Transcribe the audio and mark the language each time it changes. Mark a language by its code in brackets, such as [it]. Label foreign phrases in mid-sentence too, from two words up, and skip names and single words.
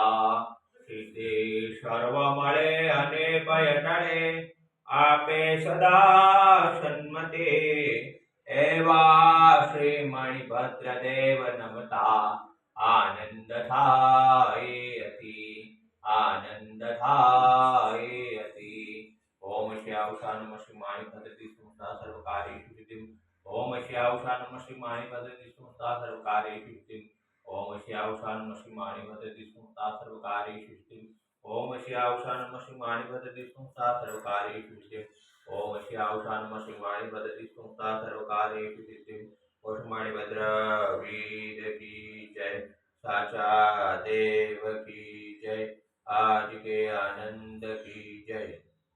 [gu] સિદ્ધિ સર્વ મળે અને ભય ટળે, આપે સદા સન્મતિ, એવા શ્રી મણિભદ્ર દેવ નમતા આનંદ થાય અતિ, આનંદ થાય અતિ। [sa] ઓમ શ્યાવશા નમઃ શ્રી મણિભદ્ર સંસ્થા સર્વકાર્યેષુ સિદ્ધિમ। ઓમ શ્યાવશા નમઃ શ્રી મણિભદ્ર સંસ્થા સર્વકાર્યેષુ સિદ્ધિમ। ओम श्यावशा नमः श्री मणिभद्र संस्था सर्वकार्येषु सिद्धिम्। ओम श्यावशा नमः श्री मणिभद्र संस्था सर्वकार्येषु सिद्धिम्। ओम श्यावशा नमः श्री मणिभद्र संस्था सर्वकार्येषु सिद्धिम्। [hi] ओम मणिभद्र वीर की जय, साचा देव की जय, आज के आनंद की जय।